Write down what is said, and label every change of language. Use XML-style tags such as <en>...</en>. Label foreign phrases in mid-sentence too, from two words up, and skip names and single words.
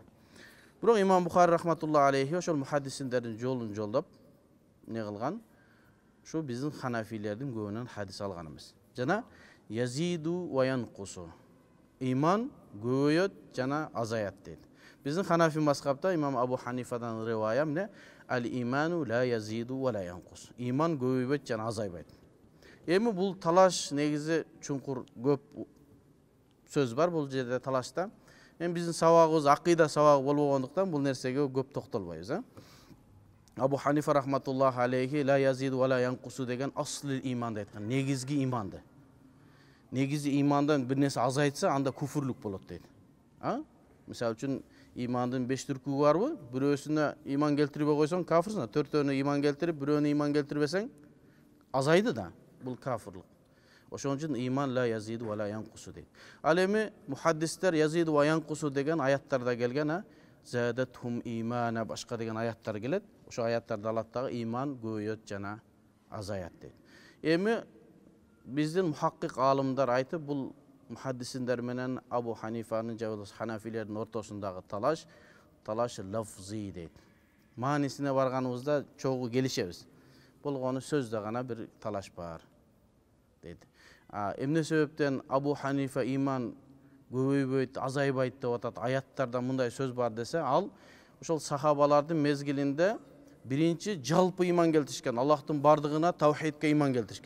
<ky>Бирок Имам Бухари</ky> <ar>رحمة الله عليه</ar> <ky>ошол мухаддисиндердин жолун жолдоп не кылган? Шу биздин ханафилердин көбүнөн хадис алган эмес.</ky> <ar>Жана يزيد وينقص.</ar> <ky>Иман көбөйөт жана азаят дейт. Биздин ханафи мазхабта Имам Абу Ханифадан ривая эмне?</ky> <ar>الإيمان لا يزيد ولا ينقص.</ar> <ky>İman көбөйбөйт жана азайбайт. Эми бул талаш негизи чуңкур көп сөз бар бул жерде талашта. Эми биздин сабагыбыз акыйда сабагы болбогондуктан бул нерсеге көп токтолбойбуз. Абу Ханифа</ky> <ar>رحمة الله عليه لا يزيد ولا ينقص</ar> <ky>деген аслы иманды айткан, негизги иманды. Негизи имандан бир нерсе азайтса, анда куфурлук болот дейт. Мисалы үчүн имандын 5 түркү барбы? Бирөөсүнө иман келтирбей койсоң кафирсың, төртөөнө иман келтирип, бирөөнө иман келтирбесең азайды да. Бул кафирлык. Ошон үчүн иман</ky> <ar>لا يزيد ولا ينقص</ar> <ky>дейт. Ал эми мухаддистер</ky> <ar>يزيد وينقص</ar> <ky>деген аяттарда келген,</ky> <ar>زادتهم إيمانا</ar> <ky>башка деген аяттар келет. Ошо аяттарда Аллах Таала иман көбөйөт жана азаят дейт. Эми биздин мухаккик алымдар айтып, бул muhaddisindер менен Абу Ханифанын же Ханафилердин ортосундагы талаш лафзи дейт. Маанисине барганыбызда чогуу келишебиз. Болгону сөздө гана бир талаш бар дейт. Эмне себептен Абу Ханифа иман көбөйбөйт, азайбайт деп атат, аяттарда мындай сөз бар десе, ал ошол сахабалардын мезгилинде биринчи жалпы иман келтиришкен, Аллахтын бардыгына, таухидке иман келтиришкен.</ky>